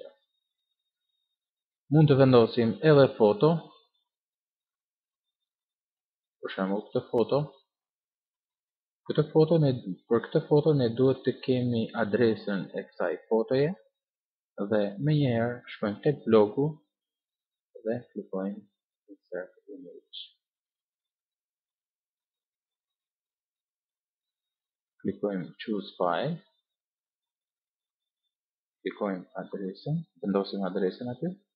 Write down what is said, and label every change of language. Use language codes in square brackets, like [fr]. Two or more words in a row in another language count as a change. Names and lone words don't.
[sq] Mund të vendosim edhe foto, për shembull këtë foto. Për këtë foto ne duhet të kemi adresën e kësaj fotoje dhe më njëherë shkojmë tek blogu dhe klikojmë [en] insert image. Klikojmë choose file, [sq] klikojmë adresën, vendosim adresën aty.